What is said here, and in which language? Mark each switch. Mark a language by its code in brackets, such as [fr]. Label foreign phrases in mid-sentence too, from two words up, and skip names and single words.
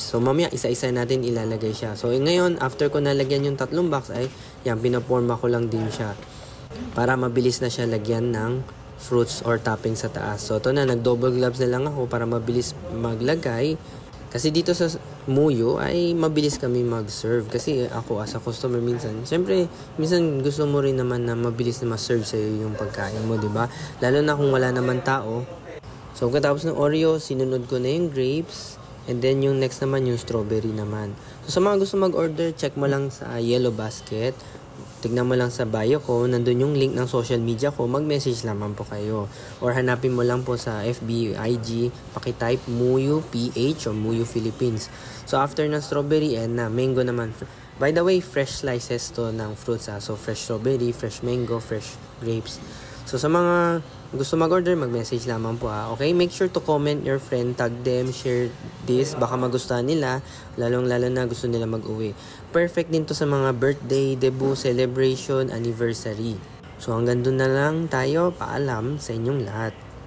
[tl] So mamaya isa-isa natin ilalagay siya. So ngayon, after ko nalagyan yung 3 box ay yan, pinaporma ko lang din siya para mabilis na siya lagyan ng [en] fruits or topping [tl] sa taas. So ito na, nag- [en] double gloves [tl] na lang ako para mabilis maglagay. Kasi dito sa Muyo ay mabilis kami mag-serve. Kasi ako [en] as a customer [tl] minsan, syempre, minsan gusto mo rin naman na mabilis na ma-serve sa'yo yung pagkain mo, diba? Lalo na kung wala naman tao. So katapos ng Oreo, sinunod ko na yung grapes. [en] And then [tl] yung next naman yung strawberry naman. So sa mga gusto mag-order, check mo lang sa Yellow Basket. Tignan mo lang sa bio ko, nandun yung link ng [en] social media [tl] ko, mag-message naman po kayo. Or hanapin mo lang po sa FB, IG, pakitype Muyo PH o Muyo Philippines. So after ng [en] strawberry and mango [tl] naman. [en] By the way, fresh slices [tl] to ng [en] fruits So fresh strawberry, fresh mango, fresh grapes. So [tl] sa mga gusto mag-order, mag-message lamang po [en] Okay, make sure to comment your friend, tag them, share this. [tl] Baka magustuhan nila, lalong-lalo na gusto nila mag-uwi. Perfect din to sa mga [en] birthday, debut, celebration, anniversary. [tl] So hanggang doon na lang tayo. Paalam sa inyong lahat.